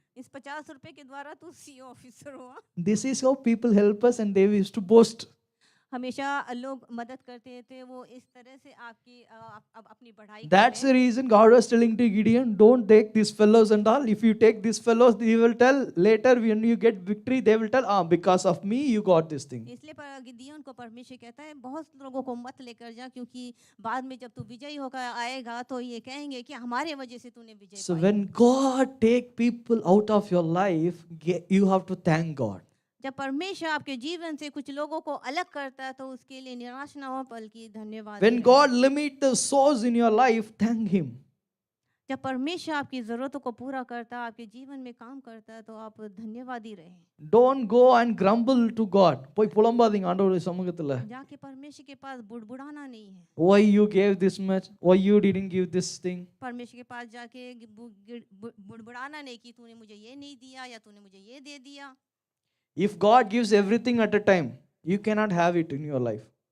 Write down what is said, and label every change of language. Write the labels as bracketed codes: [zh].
[hi] इस 50 रुपए के द्वारा तू सीईओ ऑफिसर हुआ। [en] This is how people help us and they used to boast. [hi] हमेशा लोग मदद करते थे, वो इस तरह से आपकी अपनी बढ़ाई [en] That's [hi] करते [en] the reason God was telling to Gideon, don't take these fellows and all. If you take these fellows, he will tell later when you get victory, they will tell, because of me you got this thing. [hi] इसलिए गिदियोन को परमेश्वर कहता है बहुत लोगों को मत लेकर जा, क्योंकि बाद में जब तू विजयी होकर आएगा तो ये कहेंगे कि हमारे वजह से तूने विजय [en] So [hi] pi. [en] when God take people out of your life, you have to thank God. [hi] जब परमेश्वर आपके जीवन से कुछ लोगों को अलग करता है तो उसके लिए निराश ना हो बल्कि धन्यवाद [en] When [hi] दें। [en] God limit the souls in your life, thank Him. [hi] जब परमेश्वर आपकी जरूरतों को पूरा करता है, आपके जीवन में काम करता है, तो आप धन्यवादी रहें। [en] Don't go and grumble to God. [ta] போய் புலம்பாதீங்க ஆண்டவருடைய சமூகத்துல. [hi] जाके परमेश्वर के पास बुड़बुड़ाना नहीं है। [en] Why you gave this much? Why you didn't give this thing? [hi] परमेश्वर के पास जाके बुड़बुड़ाना नहीं कि तूने मुझे ये नहीं दिया या तूने मुझे ये दे दिया। [en] If God gives everything at a time, you cannot have it in your life.